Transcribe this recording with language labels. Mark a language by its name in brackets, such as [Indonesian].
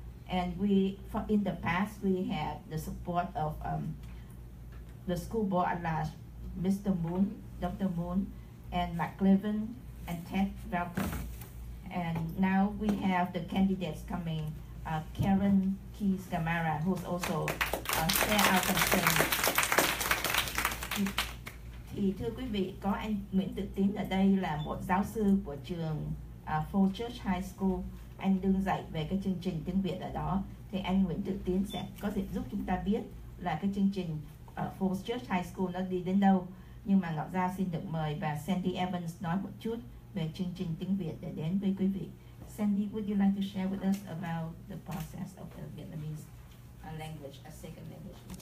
[English] And in the past, we had the support of the school board at large, Mr. Moon, Dr. Moon, and McLevin, and Ted Velcro. And now we have the candidates coming, Karen Key Gamarra, who's also share our concern. [Vietnamese] Thì thưa quý vị, có anh Nguyễn Tự Tín ở đây là một giáo sư của trường Fairfax High School. Anh đương dạy về cái chương trình tiếng Việt ở đó. Thì anh Nguyễn Tự Tín sẽ có thể giúp chúng ta biết là cái chương trình ở Fairfax High School nó đi đến đâu. Nhưng mà Ngọc Giao xin được mời bà Sandy Evans nói một chút về chương trình tiếng Việt để đến với quý vị. [English] Sandy, would you like to share with us about the process of the Vietnamese language as second language?